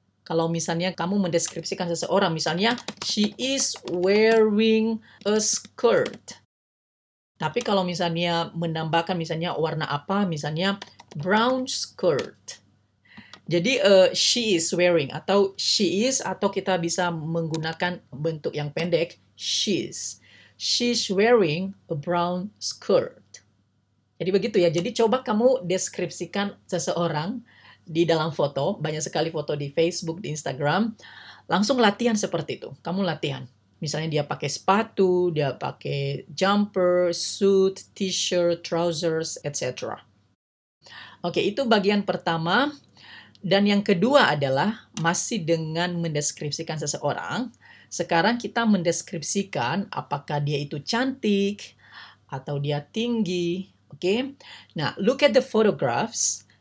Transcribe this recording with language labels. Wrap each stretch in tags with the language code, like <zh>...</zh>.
<id>Kalau misalnya kamu mendeskripsikan seseorang, misalnya,</id> <en>she is wearing a skirt.</en> <id>Tapi kalau misalnya menambahkan misalnya warna apa, misalnya</id> <en>brown skirt.</en> <id>Jadi</id> <en>she is wearing</en> <id>atau she is atau kita bisa menggunakan bentuk yang pendek</id> <en>she's. She's wearing a brown skirt.</en> <id>Jadi begitu ya. Jadi coba kamu deskripsikan seseorang di dalam foto, banyak sekali foto di Facebook, di Instagram. Langsung latihan seperti itu. Kamu latihan. Misalnya dia pakai sepatu, dia pakai jumper, suit, t-shirt, trousers, etc. Oke, itu bagian pertama. Dan yang kedua adalah masih dengan mendeskripsikan seseorang. Sekarang kita mendeskripsikan apakah dia itu cantik atau dia tinggi. Oke.</id> <en>Nah, look at the photographs.</en>